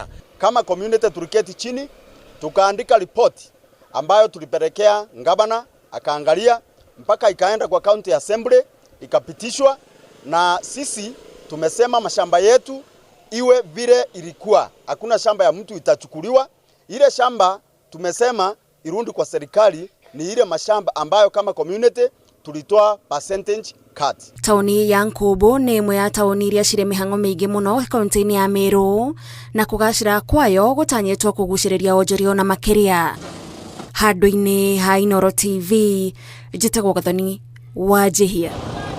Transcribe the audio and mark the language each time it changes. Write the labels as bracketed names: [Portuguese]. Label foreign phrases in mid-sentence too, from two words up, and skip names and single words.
[Swahili] Kama community tuliketi chini tukaandika ripoti ambayo tulipelekea ngavana akaangalia mpaka ikaenda kwa [English] county assembly [Swahili] ikapitishwa, na sisi tumesema mashamba yetu iwe vile ilikuwa, hakuna shamba ya mtu itachukuliwa. Ile shamba tumesema irundi kwa serikali ni ile mashamba ambayo kama community tulitoa [English] percentage cut. [Kikuyu] Taoni ya Nkombo nĩ ĩmwe ya taoni iria cirĩ mĩhang'o mĩingĩ mũno kaunti-inĩ ya Meru na kũgacĩra kwayo gũtanyĩtwo kũgucĩrĩria wonjoria na makĩria. Handũ-inĩ ha Inooro TV, njĩtagwo Gathoni Wanjihia.